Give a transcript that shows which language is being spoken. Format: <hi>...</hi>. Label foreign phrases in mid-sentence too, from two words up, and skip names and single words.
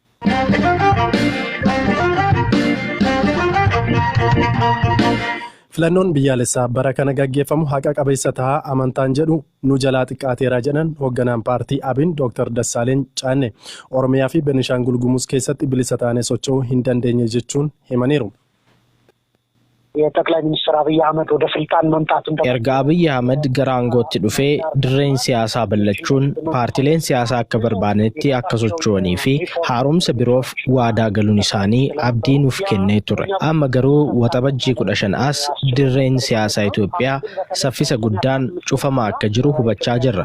<om>Filannoon biyyaalessaa bara kana gaggeeffamu haqa qabeessa ta'a amantaan jedhu nu jalaa xiqqaateera jedhan hoogganaan paartii ABN Dr. Dassaaleny Caannee Oromiyaa fi Beenishaangul Gumuz keessatti bilisa taanee socho'uu hin dandeenye jechuun himaniiru.</om> <am>የጠቅላይ ሚኒስትር አብይ አህመድ ወደ ስልጣን መምጣቱን</am> <om>erga Abiy Ahmed gara aangootti dhufee dirreen siyaasaa ballachuun paartileen siyaasaa akka barbaadetti akka socho'anii fi haaromsa biroof waadaa galuun isaanii abdii nuuf kennee ture. Amma garuu waxabajjii 15 as dirreen siyaasaa Itoophiyaa saffisa guddaan cufamaa akka jiru hubachaa jirra.</om>